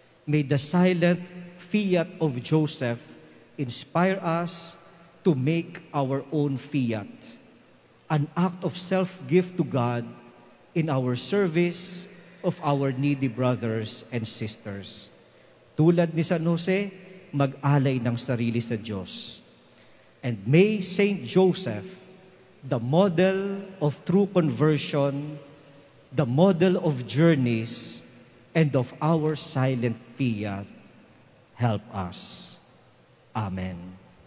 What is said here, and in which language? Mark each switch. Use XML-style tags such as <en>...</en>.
<en>May the silent fiat of Joseph inspire us to make our own fiat, an act of self-gift to God in our service of our needy brothers and sisters.</en> <tl>Tulad ni San Jose, mag-alay ng sarili sa Diyos.</tl> <en>And may Saint Joseph, the model of true conversion, the model of journeys, and of our silent fiat, help us. Amen.</en>